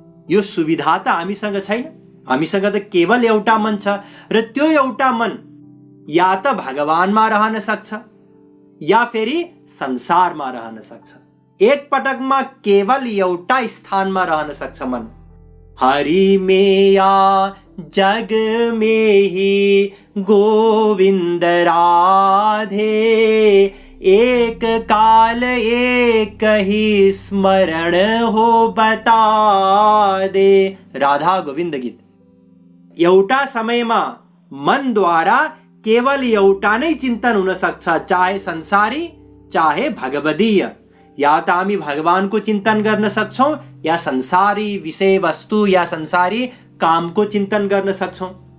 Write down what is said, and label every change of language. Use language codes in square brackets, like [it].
[ne] यो सुविधा त हामीसँग छैन। हामीसँग त केवल एउटा मन छ र त्यो एउटा मन या त भगवानमा रहन सक्छ या फेरि संसारमा रहन सक्छ। एक पटकमा केवल एउटा स्थानमा रहन सक्छ मन। [hi] हरि में या जग में ही गोविंद राधे, एक काल एक ही स्मरण हो बता दे। राधा गोविंद गीत। [ne] एउटा समयमा मनद्वारा केवल एउटा नै चिन्तन हुन सक्छ, चाहे संसारी चाहे भगवदीय। या त हामी भगवानको चिन्तन गर्न सक्छौँ या संसारी विषय वस्तु या संसारी कामको चिन्तन गर्न सक्छौँ।